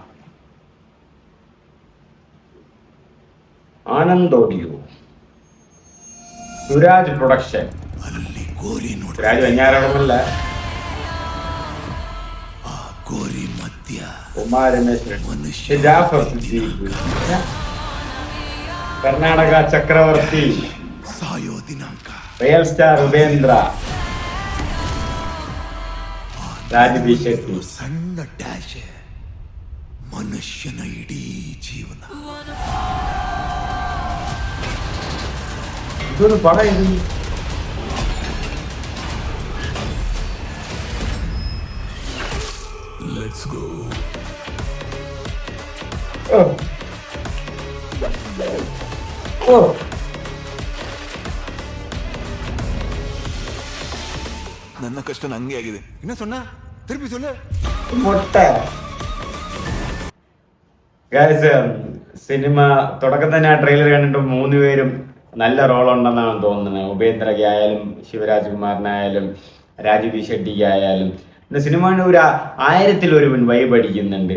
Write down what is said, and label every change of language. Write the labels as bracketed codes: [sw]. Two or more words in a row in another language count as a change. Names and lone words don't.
[ml] ആനന്ദ് ഓഡിയോ, സുരാജ് പ്രൊഡക്ഷൻ, സുരാജ് വെഞ്ഞാറടമല്ല, കർണാടക ചക്രവർത്തി, റിയൽ സ്റ്റാർ ഉപേന്ദ്ര, രാജ് ബി ഷെട്ടി. [kn] ಸಣ್ಣ ಡ್ಯಾಶ್ ಮನುಷ್ಯನ ಇಡೀ ಜೀವನ. [ml] ഇതൊരു പടം. ഇത് [en] Let's go. [kn] ನನ್ನ ಕಷ್ಟ ನಂಗೆ ಆಗಿದೆ. [ta] இன்ன சொன்ன திருப்பி சொல்ல [ml] മുട്ട. ഗൈസ്, സിനിമ തുടക്കം തന്നെ ആ ട്രെയിലർ കണ്ടിട്ട് 3 പേരും നല്ല റോളുണ്ടെന്നാണ് തോന്നുന്നത്. ഉപേന്ദ്രയ്ക്ക് ആയാലും ശിവരാജ് കുമാറിനായാലും രാജ് ബി ഷെട്ടിക്ക് ആയാലും സിനിമയുടെ ഒരു 1000-1 വൈബ് അടിക്കുന്നുണ്ട്.